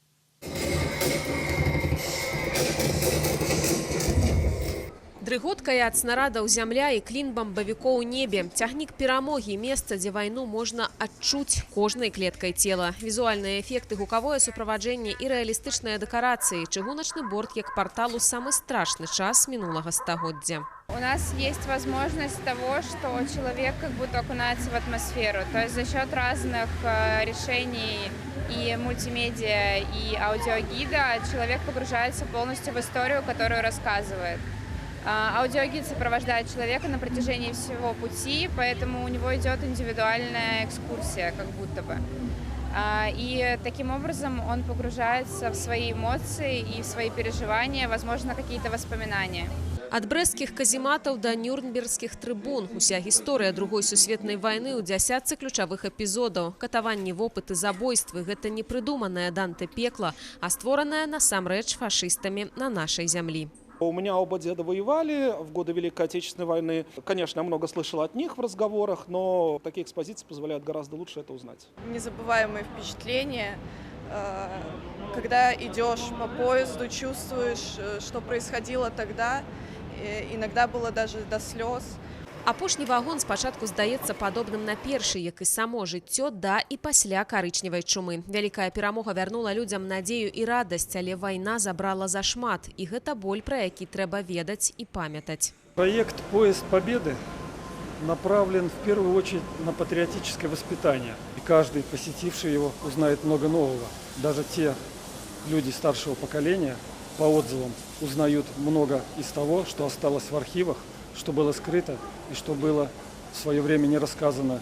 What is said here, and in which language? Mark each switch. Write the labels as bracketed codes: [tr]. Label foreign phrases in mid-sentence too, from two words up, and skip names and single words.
[be] Дрыготкая ад снарадаў зямля і клін бамбавікоў у небе. Цягнік перамогі – месца, дзе вайну можна адчуць кожнай клеткай цела. Візуальныя эфекты, гукавое суправаджэнне і рэалістычныя дэкарацыі. Чыгуначны борт як партал у самы страшны час мінулага стагоддзя. [ru] У нас есть возможность того, что человек как будто окунается в атмосферу. То есть за счет разных решений и мультимедиа, и аудиогида человек погружается полностью в историю, которую рассказывает. Аудиогид сопровождает человека на протяжении всего пути, поэтому у него идет индивидуальная экскурсия, как будто бы. И таким образом он погружается в свои эмоции и в свои переживания, возможно, какие-то воспоминания. [be] Ад брэсцкіх казематаў да нюрнбергскіх трыбун. Уся гісторыя Другой сусветнай вайны ў дзясятцы ключавых эпізодаў. Катаванні, вопыты, забойствы – гэта не прыдуманае Данте пекла, а створанае насамрэч фашыстамі на нашай зямлі. [ru] У меня оба деда воевали в годы Великой Отечественной войны. Конечно, я много слышал от них в разговорах, но такие экспозиции позволяют гораздо лучше это узнать. Незабываемые впечатления. Когда идешь по поезду, чувствуешь, что происходило тогда. Иногда было даже до слез. [be] Апошні вагон спачатку здаецца падобным на першы, як і само жыццё да і пасля карычневай чумы. Вялікая перамога вярнула людзям надзею і радасць, але вайна забрала зашмат. І гэта боль, пра які трэба ведаць і памятаць. [ru] Проект «Поезд Победы» направлен в первую очередь на патриотическое воспитание. И каждый, посетивший его, узнает много нового. Даже те люди старшего поколения, по отзывам, узнают много из того, что осталось в архивах, что было скрыто и что было в свое время не рассказано.